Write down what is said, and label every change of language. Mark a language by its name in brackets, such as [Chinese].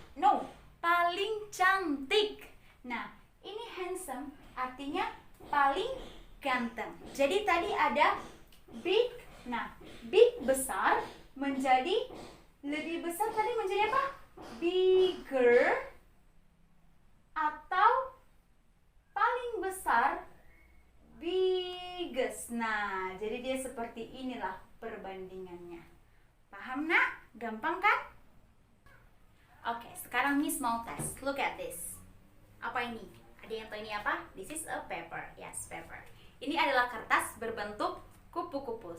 [Indonesian] No, paling cantik. Nah, ini handsome artinya paling ganteng. Jadi tadi ada big. Nah, big besar menjadi lebih besar, tadi menjadi apa? Bigger. Atau paling besar, biggest. Nah, jadi dia seperti inilah perbandingannya. Paham, nak? Gampang kan? Oke, sekarang Miss mau tes. [English] Look at this. [Indonesian] Apa ini? Ada yang tahu ini apa? [English] This is a paper. Yes, paper. [Indonesian] Ini adalah kertas berbentuk kupu-kupu.